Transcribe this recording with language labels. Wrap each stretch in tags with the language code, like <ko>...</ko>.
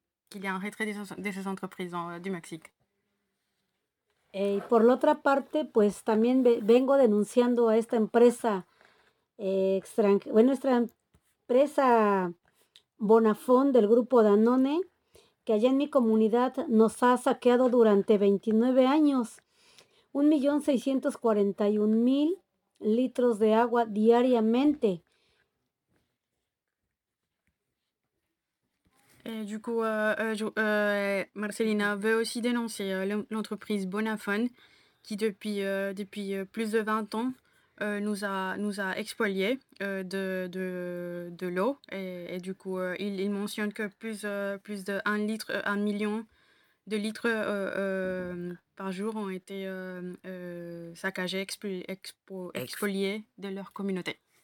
<fr>Qu'il y ait un retrait de ces entreprises du Mexique. Et pour l'autre</fr> <es>parte, pues también vengo denunciando a esta empresa nuestra empresa Bonafón del grupo Danone, que allá en mi comunidad nos ha saqueado durante 29 años 1.641.000 litros de agua diariamente.</es> <fr>Et du coup, Marcelina veut aussi dénoncer l'entreprise Bonafón, qui depuis plus de 20 ans nous a expolié de l'eau et du coup il mentionne que plus de 1 million de litres par jour ont été saccagés, expoliés de leur communauté.</fr>